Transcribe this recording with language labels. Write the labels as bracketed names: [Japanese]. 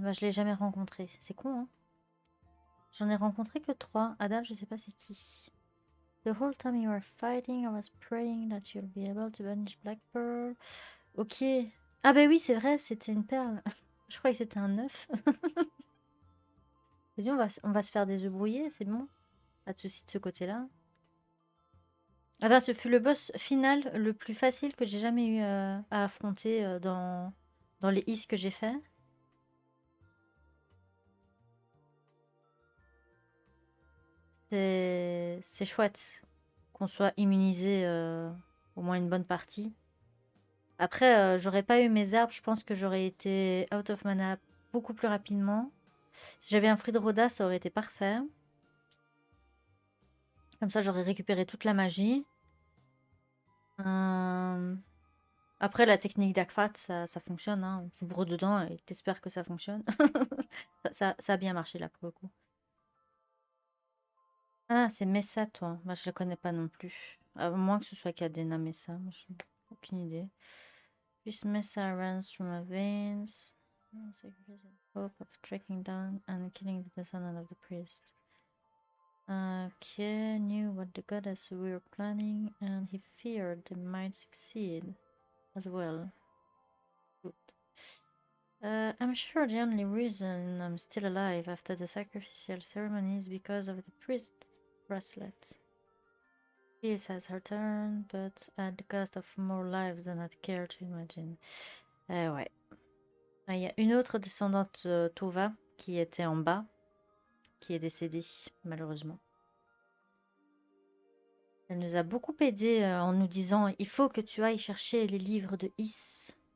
[French] Bah, je l'ai jamais rencontré. C'est con, hein. J'en ai rencontré que 3. Adal, je sais pas c'est qui. [English] The whole time you were fighting, I was praying that you'll be able to banish Black Pearl. Ok. [French] Ah bah oui, c'est vrai, c'était une perle. Je croyais que c'était un œuf. Vas-y, on va se faire des œufs brouillés, c'est bon. Pas de soucis de ce côté-là. Ah bah, ce fut le boss final le plus facile que j'ai jamais eu à affronter dans les is que j'ai fait. C'est chouette qu'on soit immunisé au moins une bonne partie. Après, j'aurais pas eu mes herbes, je pense que j'aurais été [English] out of mana [French] beaucoup plus rapidement. Si j'avais un fruit de Roda, ça aurait été parfait. Comme ça, j'aurais récupéré toute la magie. Euh, Après, la technique d'Akfat, ça fonctionne. Hein. Tu bourres dedans et t'espères que ça fonctionne. Ça a bien marché là pour le coup. Ah, c'est Messa, toi. Bah, je le connais pas non plus. À moins que ce soit Cadena Messa. Moi, je n'ai aucune idée. [English] This Messa runs through my veins. Sacrifice the hope of tracking down and killing the descendant of the priest. Kye knew what the goddess were planning, and he feared they might succeed as well. Good. I'm sure the only reason I'm still alive after the sacrificial ceremony is because of the priest bracelet. Peace has returned, but at the cost of more lives than I'd care to imagine. [French] Ouais. Ah, il y a une autre descendante Tova qui était en bas, qui est décédée, malheureusement. Elle nous a beaucoup aidé en nous disant il faut que tu ailles chercher les livres de Is.